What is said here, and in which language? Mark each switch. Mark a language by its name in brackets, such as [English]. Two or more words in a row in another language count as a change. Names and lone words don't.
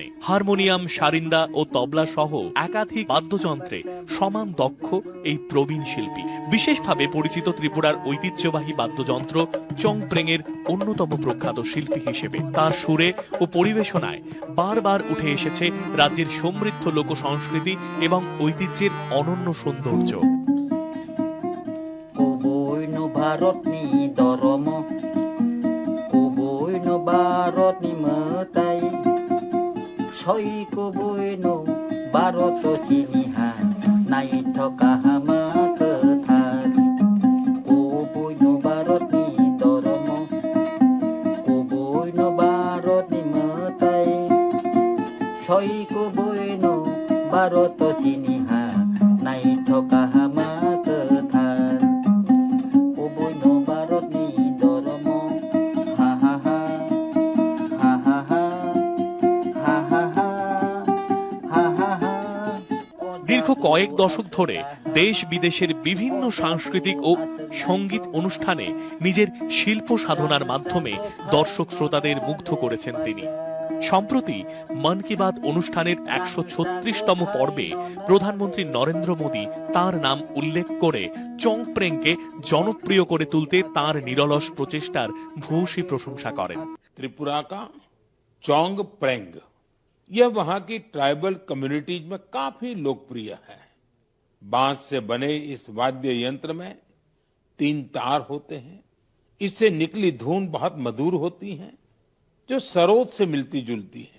[Bangla] হারমোনিয়াম, সারিন্দা ও তবলা সহ একাধিক বাদ্যযন্ত্রে সমান দক্ষ এই প্রবীণ শিল্পী। বিশেষভাবে পরিচিত ত্রিপুরার ঐতিহ্যবাহী বাদ্যযন্ত্র চোংপ্রেংয়ের অন্যতম প্রখ্যাত শিল্পী হিসেবে তার সুরে ও পরিবেশনায় বারবার উঠে এসেছে রাজ্যের সমৃদ্ধ লোক সংস্কৃতি এবং ঐতিহ্যের অনন্য সৌন্দর্য। [Kok Borok] भारतनि धर्म कुबुइनो भारतनि मोताई सय कुबुइनो भारत चिनिहा नायथका हामा खोथार कुबुइनो भारतनि धर्म कुबुइनो भारतनि मोताई सय कुबुइनो भारत चिनिहा नायथका हामा [Bangla] দীর্ঘ কয়েক দশক ধরে দেশ বিদেশের বিভিন্ন সাংস্কৃতিক ও সঙ্গীত অনুষ্ঠানে নিজের শিল্প সাধনার মাধ্যমে দর্শক শ্রোতাদের মুগ্ধ করেছেন তিনি। সম্প্রতি মন কি বাত অনুষ্ঠানের 136তম পর্বে প্রধানমন্ত্রী নরেন্দ্র মোদী তার নাম উল্লেখ করে চোংপ্রেংকে জনপ্রিয় করে তুলতে তার নিরলস প্রচেষ্টার ভূয়সী প্রশংসা করেন। [Hindi] त्रिपुरा का चोंगप्रेंग यह वहां की [English] tribal communities [Hindi] में काफी लोकप्रिय है। बांस से बने इस वाद्य यंत्र में 3 तार होते हैं। इससे निकली धुन बहुत मधुर होती है, जो सरोद से मिलती जुलती है।